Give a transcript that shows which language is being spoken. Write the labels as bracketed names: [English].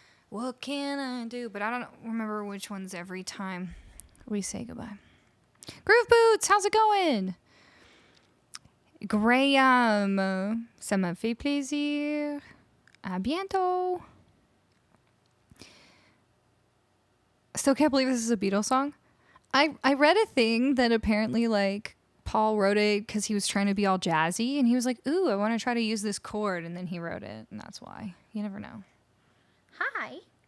[English] What can I do? But I don't remember which one's every time we say goodbye. Groove Boots, how's it going? [French] Graham, ça m'a fait plaisir. À bientôt. [English] Still can't believe this is a Beatles song. I read a thing that apparently like Paul wrote it because he was trying to be all jazzy and he was like, ooh, I want to try to use this chord, and then he wrote it, and that's why. You never know. Hi.